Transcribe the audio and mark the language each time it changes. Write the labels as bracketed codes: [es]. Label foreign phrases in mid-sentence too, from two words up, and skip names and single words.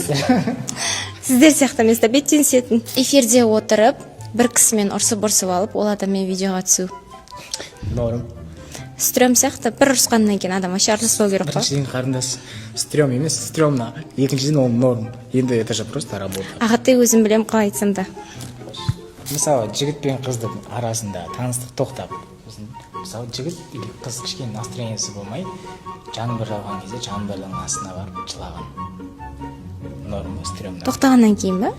[kk] Сіздер сияқты емес, беттен түсетін. Эфирде отырып, бір кісімен ұрсып алып, ол адаммен видеоға түсу. Норм. Стрём сияқты, бір ұрысқаннан кейін адам вообще араласпау керек қой. Біріншіден қарындас, стрём емес, стрёмно. Екіншіден ол норм. [ru] Енді это же просто работа. [kk] Ағатай өзім білем қалай айтсам да. Мысалы, жігіт пен қыздың арасында таныстық тоқтап, мысалы, жігіт или қыз кішкене настроениесі болмай, жаңбыр жауған кезде жаңбырдың астына барып жылаған. [ru] Норма, стрёмно. [kk] Тоқтағаннан кейін ба?